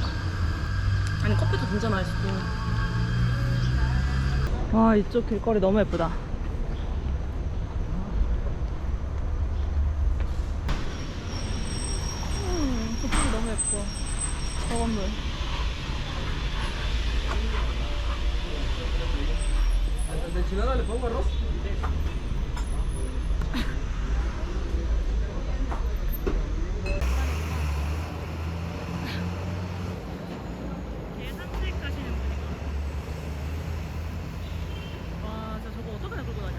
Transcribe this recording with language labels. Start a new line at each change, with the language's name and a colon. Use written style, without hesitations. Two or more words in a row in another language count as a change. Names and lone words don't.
Korean: 아니 커피도 진짜 맛있고. 와 이쪽 길거리 너무 예쁘다. 저쪽이 너무 예뻐. 저 건물.
Spanish: ¿De enchilada le pongo arroz?
Korean: 산책 가시는 분인가? 와, 진짜 저거 어떻게 끌고 다녀?